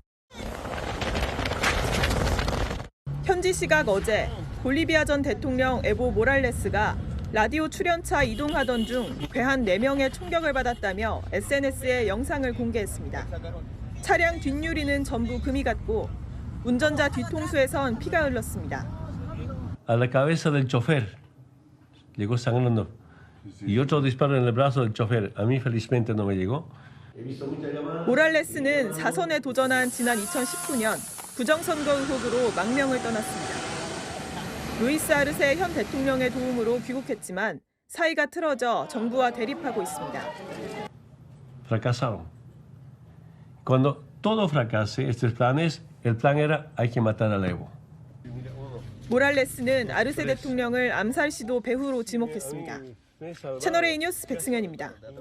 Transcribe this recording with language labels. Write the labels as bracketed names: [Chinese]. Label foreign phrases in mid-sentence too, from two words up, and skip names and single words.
[Korean] 현지 시각 어제 볼리비아 전 대통령 에보 모랄레스가 라디오 출연차 이동하던 중 괴한 4명의 총격을 받았다며 SNS에 영상을 공개했습니다. 차량 뒷유리는 전부 금이 갔고 운전자 뒤통수에선 피가 흘렀습니다. [Spanish] A la cabeza del chofer llegó sangrando y otro disparo en el brazo del chofer. A mí felizmente no me llegó. [Korean] 모랄레스는 4선에 도전한 지난 2019년 부정선거 의혹으로 망명을 떠났습니다. 루이스 아르세 현 대통령의 도움으로 귀국했지만 사이가 틀어져 정부와 대립하고 있습니다. [Spanish] Fracasaron. Cuando todo fracase, estos planes, el plan era hay que matar al Evo. [Korean] 모랄레스는 아르세 대통령을 암살 시도 배후로 지목했습니다. 채널A 뉴스 백승현입니다.